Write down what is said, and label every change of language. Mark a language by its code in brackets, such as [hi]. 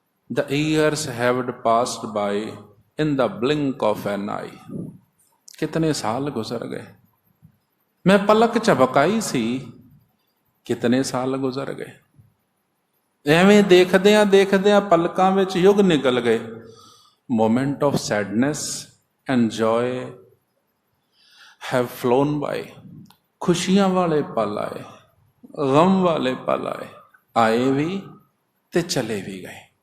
[en] The years have passed by in the blink of an eye. [hi] कितने साल गुजर गए, मैं पलक झपकाई सी, कितने साल गुजर गए। [pa] ਐਵੇਂ ਦੇਖਦਿਆਂ ਦੇਖਦਿਆਂ ਪਲਕਾਂ ਵਿੱਚ ਯੁੱਗ ਨਿਕਲ ਗਏ। [en] Moment of sadness and joy have fallen by. [pa] ਖੁਸ਼ੀਆਂ ਵਾਲੇ ਪਲ ਆਏ, ਗਮ ਵਾਲੇ ਪਲ ਆਏ, ਆਏ ਵੀ ਤੇ ਚਲੇ ਵੀ ਗਏ।